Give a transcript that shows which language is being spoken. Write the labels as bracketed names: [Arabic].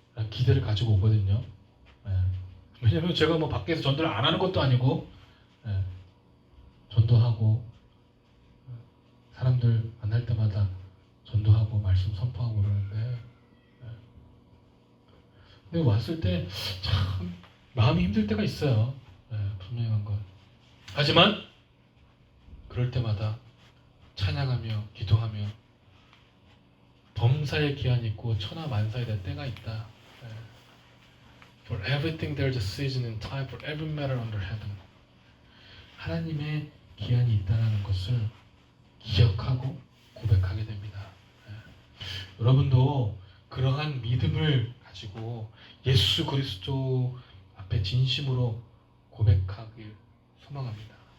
[Korean] 기대를 가지고 오거든요. 왜냐면 제가 뭐 밖에서 전도를 안 하는 것도 아니고, 전도하고, 사람들 만날 때마다 전도하고, 말씀 선포하고 그러는데, 근데 왔을 때 참 마음이 힘들 때가 있어요. 분명한 것. 하지만 그럴 때마다 찬양하며 기도하며 범사에 기한이 있고 천하 만사에 대한 때가 있다. [English] For everything there's a season and time for every matter under heaven. [Korean] 하나님의 기한이 있다는 것을 기억하고 고백하게 됩니다. 여러분도 그러한 믿음을 가지고 예수 그리스도 앞에 진심으로 고백하길 소망합니다.